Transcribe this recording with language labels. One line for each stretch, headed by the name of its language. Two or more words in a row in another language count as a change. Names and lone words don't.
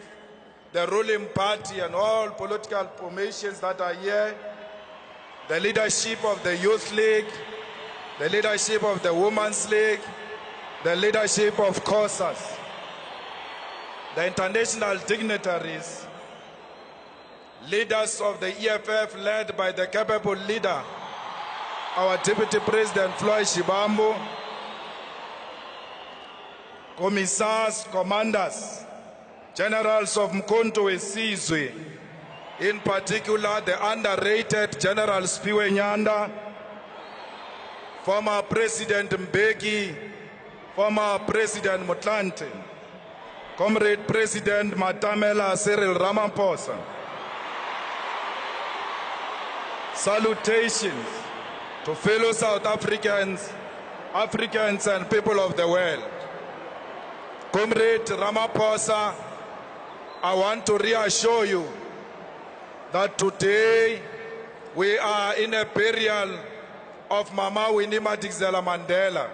English: the ruling party and all political formations that are here, the leadership of the Youth League, the leadership of the Women's League, the leadership of COSAS, the international dignitaries, leaders of the EFF led by the capable leader, our Deputy President Floyd Shibambu, commissars, commanders, generals of Mkonto Wesizwe, in particular the underrated General Spiwe Nyanda, former President Mbeki, former President Motlanthe, Comrade President Matamela Cyril Ramaphosa. Salutations to fellow South Africans, Africans and people of the world. Comrade Ramaphosa, I want to reassure you that today we are in a burial of Mama Winnie Madikizela Mandela.